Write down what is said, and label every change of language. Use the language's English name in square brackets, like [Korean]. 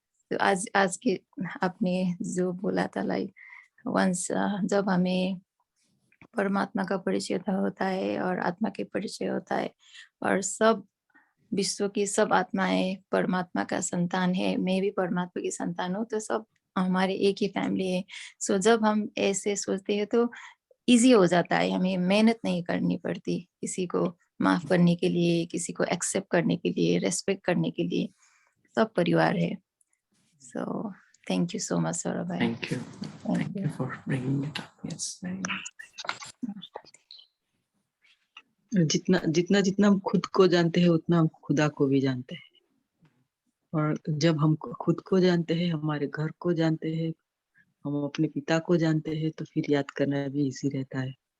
[Hindi] तो आज के आपने जो बोला था, [English] like once [Hindi] जब हमें परमात्मा का परिचय होता है और आत्मा के परिचय होता है, और सब विश्व की सब आत्माएं परमात्मा का संतान है, मैं भी परमात्मा की संतान हूँ, तो सब हमारे एक ही फैमिली है। सो जब हम ऐसे सोचते हैं तो इजी हो जाता है, हमें मेहनत नहीं करनी पड़ती किसी को माफ करने के लिए, किसी को एक्सेप्ट करने के लिए, रेस्पेक्ट करने के लिए। सब परिवार है। [English] so thank you so much [Hindi] Saurabh भाई। [English] Thank you for bringing it up. Yes, very nice. [Hindi] जितना हम खुद को जानते हैं उतना हम खुदा को भी जानते हैं, और जब हम खुद को जानते हैं, हमारे घर को जानते हैं, हम अपने पिता को जानते हैं, तो फिर याद करना भी इजी रहता है।